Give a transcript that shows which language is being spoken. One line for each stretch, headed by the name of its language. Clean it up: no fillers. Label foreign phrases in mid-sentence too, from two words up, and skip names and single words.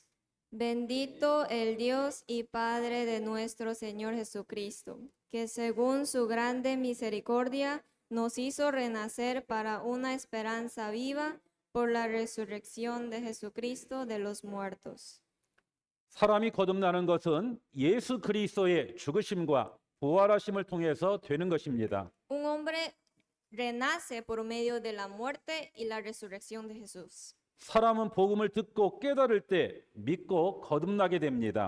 Spanish: Bendito el Dios y Padre de nuestro Señor Jesucristo, que según su grande misericordia nos hizo renacer para una esperanza viva por la resurrección de Jesucristo de los muertos.
Korean: 사람이 거듭나는 것은 예수 그리스도의 죽으심과 부활하심을 통해서 되는 것입니다.
Spanish: Un hombre renace por medio de la muerte y la resurrección de Jesús.
Korean: 사람은 복음을 듣고 깨달을 때 믿고 거듭나게 됩니다.